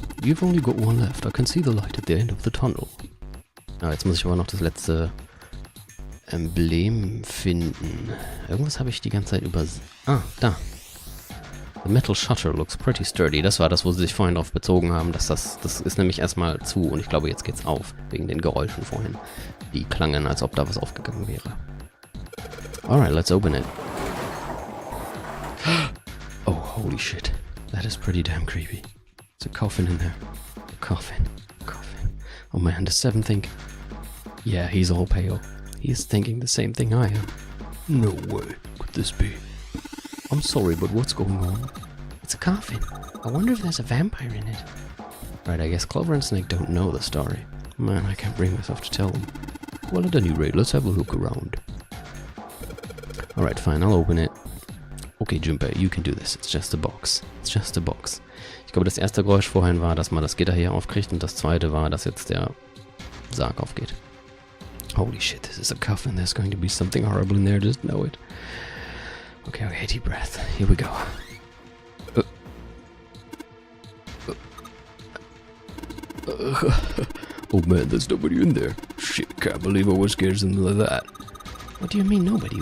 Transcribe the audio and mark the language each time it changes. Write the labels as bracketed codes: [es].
[en] You've only got 1 left. I can see the light at the end of the tunnel. [de] Jetzt muss ich aber noch das letzte Emblem finden. Irgendwas habe ich die ganze Zeit da. [en] The metal shutter looks pretty sturdy. [de] Das war das, wo sie sich vorhin darauf bezogen haben, dass das ist nämlich erstmal zu und ich glaube, jetzt geht's auf. Wegen den Geräuschen vorhin. Die klangen, als ob da was aufgegangen wäre. [en] Alright, let's open it. Oh, holy shit. That is pretty damn creepy. There's a coffin in there. A coffin. Oh man, does 7 think... Yeah, he's all pale. He's thinking the same thing I am. No way could this be. I'm sorry, but what's going on? It's a coffin. I wonder if there's a vampire in it. Right, I guess Clover and Snake don't know the story. Man, I can't bring myself to tell them. Well, at any rate, let's have a look around. Alright, fine, I'll open it. Okay, Junpei, you can do this. It's just a box. It's just a box. [de] Ich glaube, das erste Geräusch vorhin war, dass man das Gitter hier aufkriegt und das zweite war, dass jetzt der Sarg aufgeht. [en] Holy shit, this is a coffin. There's going to be something horrible in there, just know it. Okay, deep breath. Here we go. Oh man, there's nobody in there. Shit, can't believe I was scared something like that. What do you mean nobody?